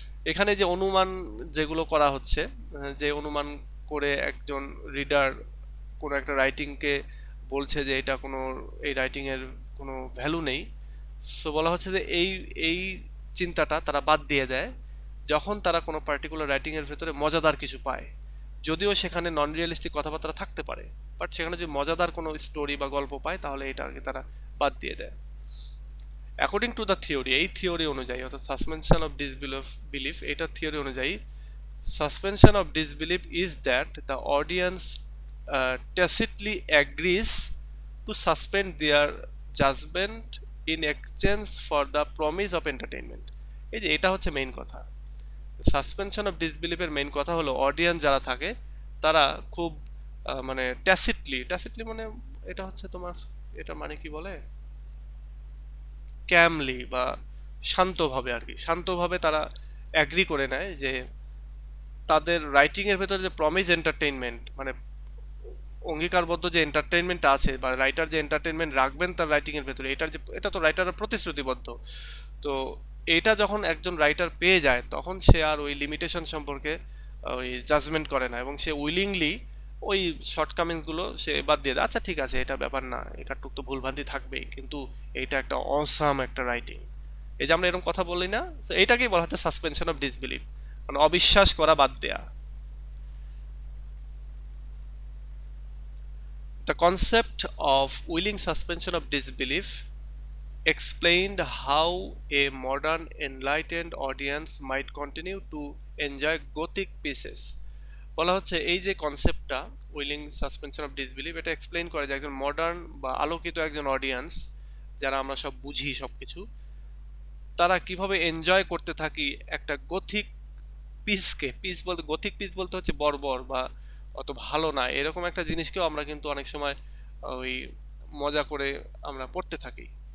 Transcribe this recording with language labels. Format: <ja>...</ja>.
<bn>এখানে যে অনুমান যেগুলো করা হচ্ছে, যে অনুমান করে একজন রিডার কোনো একটা রাইটিংকে বলছে যে এটা কোনো, এই রাইটিং এর কোনো ভ্যালু নেই, সো বলা হচ্ছে যে এই চিন্তাটা তারা বাদ দিয়ে দেয় যখন তারা কোনো পার্টিকুলার রাইটিং এর ভেতরে মজাদার কিছু পায়। যদিও সেখানে নন রিয়েলিস্টিক কথাবার্তা থাকতে পারে, বাট সেখানে যদি মজাদার কোনো স্টোরি বা গল্প পায় তাহলে এটাকে তারা বাদ দিয়ে দেয়।</bn> <en>according to the theory,</en> <bn>এই থিওরি অনুযায়ী অর্থাৎ</bn> <en>suspension of disbelief,</en> <bn>এটা থিওরি অনুযায়ী</bn> <en>suspension of disbelief is that the audience tacitly agrees to suspend their judgment in exchange for the promise of entertainment।</en> <bn>এই যে এটা হচ্ছে মেইন কথা, সাসপেনশন অফ ডিসবিলিফের মেইন কথা হলো অডিয়েন্স যারা থাকে তারা খুব মানে ট্যাসিটলি মানে এটা হচ্ছে তোমার, এটা মানে কি বলে, ক্যামলি বা শান্তভাবে আর কি, শান্তভাবে তারা অ্যাগ্রি করে নেয় যে তাদের রাইটিং এর ভেতরে যে প্রমিস এন্টারটেইনমেন্ট, মানে অঙ্গীকারবদ্ধ যে এন্টারটেইনমেন্ট আছে বা রাইটার যে এন্টারটেইনমেন্ট রাখবেন তার রাইটিং এর ভেতরে, এটার যে, এটা তো রাইটারের প্রতিশ্রুতিবদ্ধ। তো এটা যখন একজন রাইটার পেয়ে যায় তখন সে আর ওই লিমিটেশন সম্পর্কে ওই জাজমেন্ট করে না, এবং সে উইলিংলি ওই শর্টকামিংস গুলো সে বাদ দিয়ে দেয়। আচ্ছা ঠিক আছে, এটা ব্যাপার না, এটারটুক তো ভুলভ্রান্তি থাকবেই, কিন্তু এইটা একটা অসাম একটা রাইটিং। এই যে আমরা এরকম কথা বলি না, তো এইটাকেই বলা হচ্ছে সাসপেনশন অফ ডিসবিলিভ, মানে অবিশ্বাস করা বাদ দেয়া।</bn> <en>The concept of willing suspension of disbelief explained how a modern enlightened audience might continue to enjoy Gothic pieces।</en> <bn>বলা হচ্ছে এই যে কনসেপ্টটা উইলিং সাসপেনশন অফ ডিসবিলিভ, এটা এক্সপ্লেইন করে যে একজন মডার্ন বা আলোকিত একজন অডিয়েন্স, যারা আমরা সব বুঝি সবকিছু, তারা কিভাবে এনজয় করতে থাকি একটা গথিক পিসকে। পিস বলতে, গথিক পিস বলতে হচ্ছে বর্বর বা অত ভালো না এরকম একটা জিনিসকেও আমরা কিন্তু অনেক সময় ওই মজা করে আমরা পড়তে থাকি।</bn>